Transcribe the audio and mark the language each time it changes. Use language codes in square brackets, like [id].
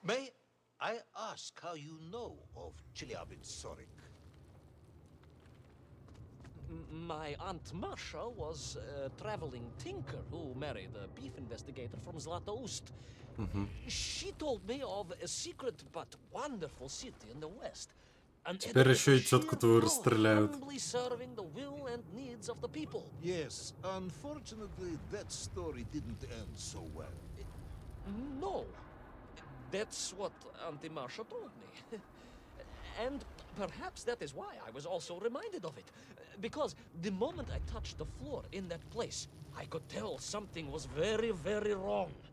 [en] May I ask how you know of Chelyabinsk Sorok? My Aunt Masha was a traveling tinker who married a beef investigator from Zlatoust. She told me of a secret but wonderful city in the west. [ru] Теперь еще и тетку твою расстреляют. [en] Serving the will and needs of the people. Yes, unfortunately, that story didn't end so well. No, that's what Auntie Marsha told me. And perhaps that is why I was also reminded of it. Because the moment I touched the floor in that place, I could tell something was very, very wrong.